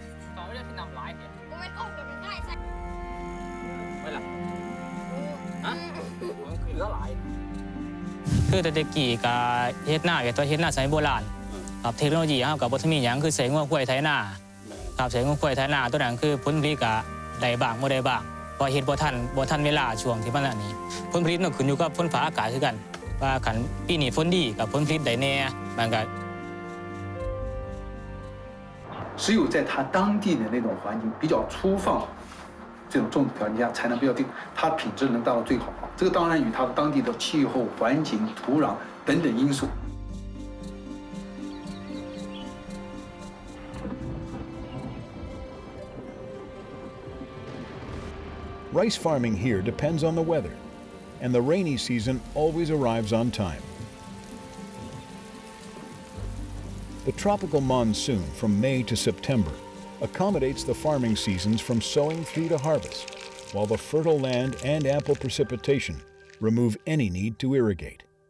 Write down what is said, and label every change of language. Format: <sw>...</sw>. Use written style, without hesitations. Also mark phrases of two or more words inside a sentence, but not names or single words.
<tts>คือแต่เด็กกี่กับเฮ็ดหน้ากับตัวเฮ็ดหน้าสมัยโบราณครับเทคโนโลยีเฮากับบ่ทันมีหยังคือใส่งัวควายไถนาครับใส่งัวควายไถนาตัวนั้นคือผลผลิตก็ได้บ้างบ่ได้บ้างเพราะเฮ็ดบ่ทันเวลาช่วงที่มันอันนี้ผลผลิตมันขึ้นอยู่กับฝนฟ้าอากาศคือกันว่าคันปีนี้ฝนดีกับผลผลิตได้แน่มันก็</tts> <zh>只有在它当地的那种环境比较粗放这种种植条件下，才能比较定，它品质能达到最好。这个当然与它的当地的气候、环境、土壤等等因素。</zh> <en>Rice farming here depends on the weather, and the rainy season always arrives on time. The tropical monsoon from May to September accommodates the farming seasons from sowing through to harvest, while the fertile land and ample precipitation remove any need to irrigate.</en>